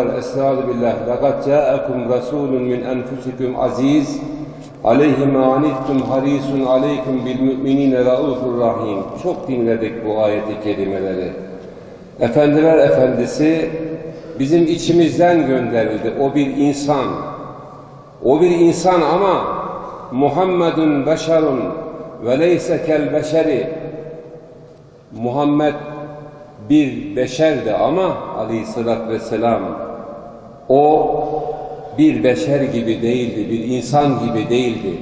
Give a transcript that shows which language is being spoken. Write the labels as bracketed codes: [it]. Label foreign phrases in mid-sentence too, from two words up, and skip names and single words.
[tr] Estağfirullah. [ar] لَقَدْ جَاءَكُمْ رَسُولٌ مِنْ أَنْفُسِكُمْ عَز۪يزٌ عَلَيْهِ مَا عَنِتُّمْ حَر۪يسٌ عَلَيْكُمْ بِالْمُؤْمِنِينَ رَؤُوفٌ رَح۪يمٌ. [tr] Çok dinledik bu ayeti kerimeleri. Efendiler Efendisi bizim içimizden gönderildi. O bir insan. O bir insan ama [ar] محمد بشر وليس كالبشر. [tr] Muhammed bir beşerdi ama [ar] عليه الصلاة والسلام [tr] o bir beşer gibi değildi, bir insan gibi değildi.